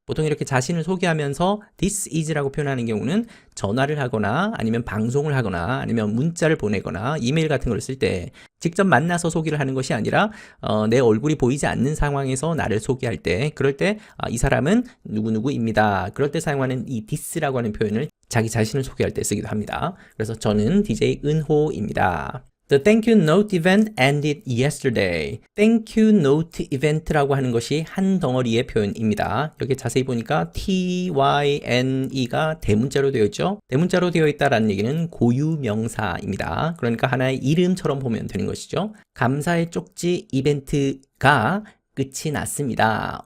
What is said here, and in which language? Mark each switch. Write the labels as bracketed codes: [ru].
[ko] 보통 이렇게 자신을 소개하면서 [en] This is [ko] 라고 표현하는 경우는 전화를 하거나 아니면 방송을 하거나 아니면 문자를 보내거나 이메일 같은 걸 쓸 때 직접 만나서 소개를 하는 것이 아니라 내 얼굴이 보이지 않는 상황에서 나를 소개할 때 그럴 때 이 사람은 누구누구입니다. 그럴 때 사용하는 이 this라고 하는 표현을 자기 자신을 소개할 때 쓰기도 합니다. 그래서 저는 DJ 은호입니다. [en] The thank you note event ended yesterday. Thank you note event [ko] 라고 하는 것이 한 덩어리의 표현입니다. 여기 자세히 보니까 tyne가 대문자로 되어 있죠. 대문자로 되어 있다라는 얘기는 고유명사입니다. 그러니까 하나의 이름처럼 보면 되는 것이죠. 감사의 쪽지 이벤트가 끝이 났습니다.